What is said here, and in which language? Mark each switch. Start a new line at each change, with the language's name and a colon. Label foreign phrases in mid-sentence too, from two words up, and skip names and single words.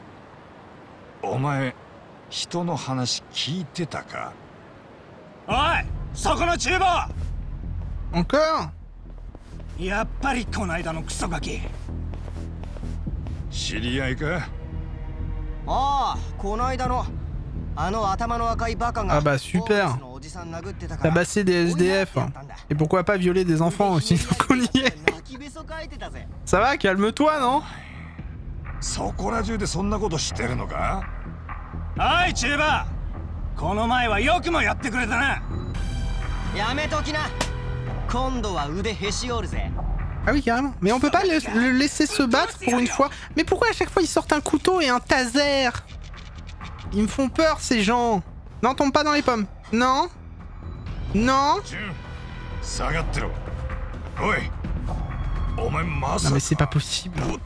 Japanese: お前人の話聞いてたかおいそこの厨房
French: Encore
Japanese: やっぱりこないだのクソガキ知り合いかああこないだのあの頭の赤いバカが
French: Ah bah super. Tabasser des SDF. Et pourquoi pas violer des enfants aussi, donc on y est. Ça va, calme-toi, non
Japanese: そこら中でそんなことしてるのかおいチューバーこの前はよくもやってくれたなやめときな今度は腕へし折るぜ
French: Ah oui, carrément. Mais on peut pas le laisser se battre pour une fois. Mais pourquoi à chaque fois ils sortent un couteau et un taser? Ils me font peur ces gens. Non, tombe pas dans les pommes. Non. Non. Non mais c'est pas possible.